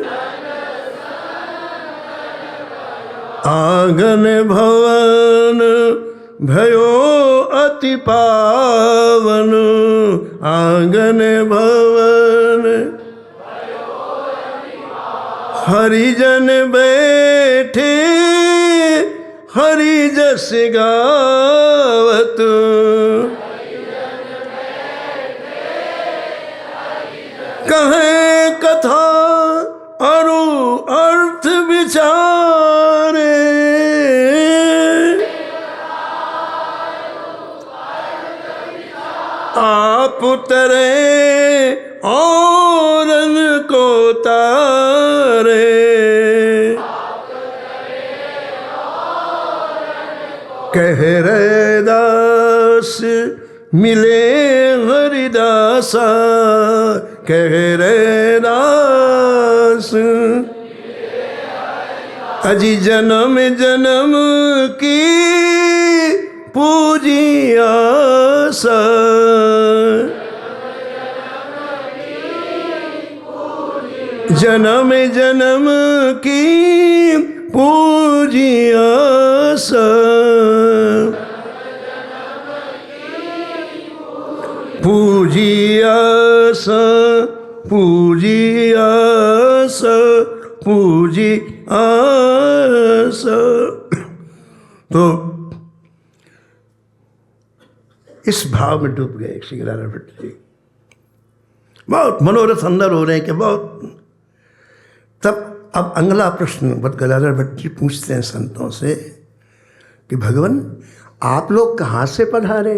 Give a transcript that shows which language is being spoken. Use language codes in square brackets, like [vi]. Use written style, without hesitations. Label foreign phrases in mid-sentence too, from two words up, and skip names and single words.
[hi] आंगन भवन भयो अति पावन, आंगन भवन हरिजन बैठे हरि जस गावत, कहे कथा अरु विचारे, आप उतरे औरन को तारे, कह रहे दास मिले हरिदासा, कह रहे दास अजी जन्म जन्म की पूजी आसा, जन्म जन्म की पूजी आसा, पूजी आसा, पूजी आसा, पूजी आसा। तो इस भाव में डूब गए श्री गदाधर भट्ट जी। बहुत मनोरथ अंदर हो रहे हैं कि बहुत। तब अब अगला प्रश्न गदाधर भट्ट जी पूछते हैं संतों से कि भगवान आप लोग कहाँ से पधारे।